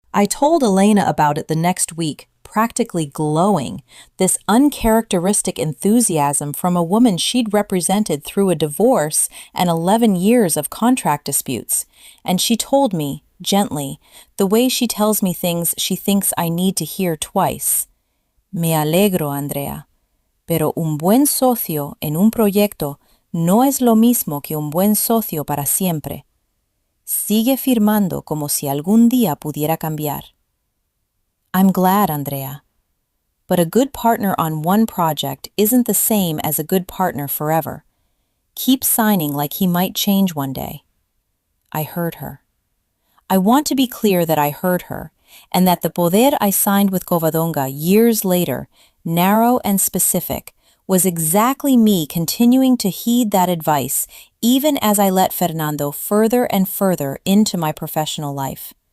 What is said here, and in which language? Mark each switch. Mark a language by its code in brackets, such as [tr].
[en] I told Elena about it the next week, practically glowing, this uncharacteristic enthusiasm from a woman she'd represented through a divorce and 11 years of contract disputes. And she told me, gently, the way she tells me things she thinks I need to hear twice. [es] Me alegro, Andrea, pero un buen socio en un proyecto no es lo mismo que un buen socio para siempre. Sigue firmando como si algún día pudiera cambiar. [en] I'm glad, Andrea. But a good partner on one project isn't the same as a good partner forever. Keep signing like he might change one day. I heard her. I want to be clear that I heard her, and that the poder I signed with Covadonga years later, narrow and specific, was exactly me continuing to heed that advice even as I let Fernando further and further into my professional life.